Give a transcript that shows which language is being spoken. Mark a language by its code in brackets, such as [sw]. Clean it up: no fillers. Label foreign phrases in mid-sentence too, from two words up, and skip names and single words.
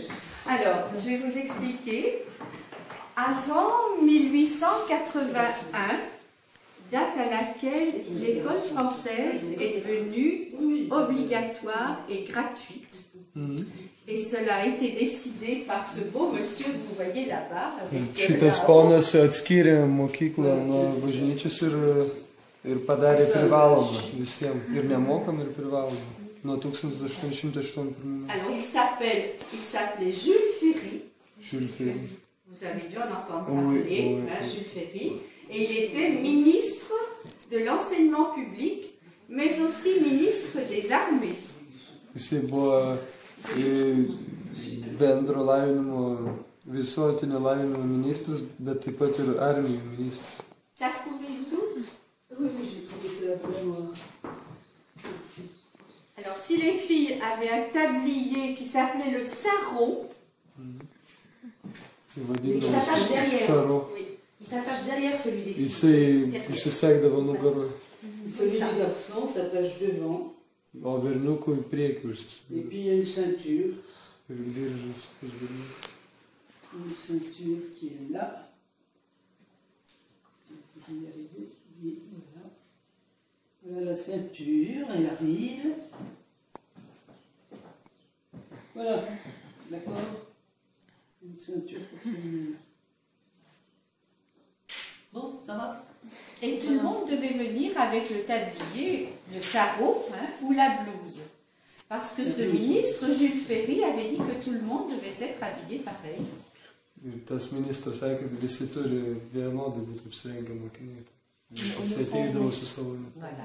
[fr] Alors, je vais vous expliquer. Avant 1881, date à laquelle l'école française est devenue obligatoire et gratuite. Et cela a été décidé par ce beau monsieur que vous voyez là-bas. [lt] Šitas ponas atskyrė mokyklą nuo bažnyčios ir padarė privalomą visiems. Ir nemokamą, ir privalomą. Nuo 1881. [fr] Alors il s'appelait Jules Ferry. Jules Ferry. Vous avez dû en entendre parler, Jules Ferry. Et il était ministre de l'enseignement public, mais aussi ministre des armées. [lt] Jisai buvo bendro lavinimo, visuotinio lavinimo ministras, bet taip pat ir armijų ministras. [fr] T'as trouvé une blouse? Oui, j'ai trouvé ça vraiment. Alors, si les filles avaient un tablier qui s'appelait le sarrau, Il s'attache derrière. [lt] Saro. [fr] Il s'attache derrière celui des filles. [lt] Jisai išsisegdavo nugaroje. [fr] Celui des garçons s'attache devant. [lt] O berniukų į priekį [fr] Et [lt] užsisegdavo. [fr] puis il y a une ceinture. [lt] Ir diržas už berniukų. [fr] Une ceinture qui est là. Je vais y arriver. Oui, voilà. Voilà la ceinture et la ride. Voilà. D'accord. Une ceinture pour féminin. Bon, ça va. et tout le monde devait venir avec le tablier, le sarrau ou la blouse. Parce que ce ministre, Jules Ferry, avait dit que tout le monde devait être habillé pareil. [lt] Ir tas ministras sakė, kad visi turi vienodai būti apsirengę mokiniai. Jis ateidavo su savo. [fr] Voilà.